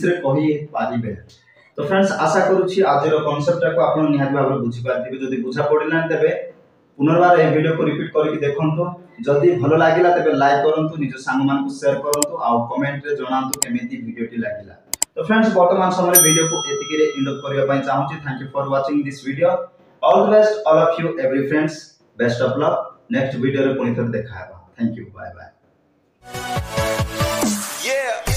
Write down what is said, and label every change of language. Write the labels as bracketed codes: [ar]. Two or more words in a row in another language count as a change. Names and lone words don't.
[or] ରେ କହି ପାରିବେ ତ ଫ୍ରେଣ୍ଡ୍ସ ଆଶା କରୁଛି ଆଜିର କନସେପ୍ଟ କୁ ଆପଣ ନିହାତି ଭାବରେ ବୁଝି ପାରିଥିବେ ଯଦି ବୁଝା ପଡ଼ିଲା ତେବେ ପୁନର୍ବାର ଏ ଭିଡିଓ କୁ ରିପିଟ କରିକି ଦେଖନ୍ତୁ ଯଦି ଭଲ ଲାଗିଲା ତେବେ ଲାଇକ କରନ୍ତୁ ନିଜ ସାଙ୍ଗ ମାନ କୁ ଶେୟାର କରନ୍ତୁ ଆଉ କମେଣ୍ଟ ରେ ଜଣାନ୍ତୁ କେମିତି ଭିଡିଓ ଟି ଲାଗିଲା ତ ଫ୍ରେଣ୍ଡ୍ସ ବର୍ତ୍ତମାନ ସମୟ ଭିଡିଓ କୁ ଏତିକି ରେ ଏଣ୍ଡ କରିବା ପାଇଁ ଚାହୁଁଛି [en] thank you for watching this video all the best all of you every friends best of luck next video [or] ରେ ପୁଣି ଥର ଦେଖାବା [en] thank you bye bye